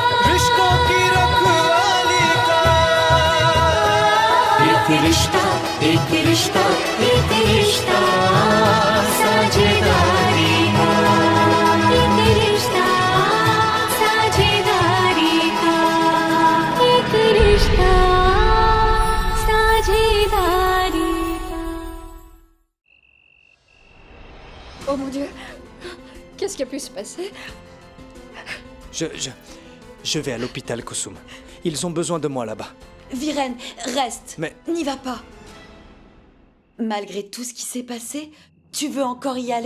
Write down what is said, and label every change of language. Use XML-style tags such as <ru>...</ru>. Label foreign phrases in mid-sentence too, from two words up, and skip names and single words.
<hi>रिश्तों की रखवाली का एक रिश्ता एक रिश्ता एक रिश्ता साझेदारी का एक रिश्ता साझेदारी का एक रिश्ता साझेदारी का</hi> <fr>Oh mon Dieu, qu'est-ce qui a pu se passer? Je vais à l'hôpital, Kusum. Ils ont besoin de moi là-bas. Viren, reste. Mais- N'y va pas. Malgré tout ce qui s'est passé, tu veux encore y aller?</fr>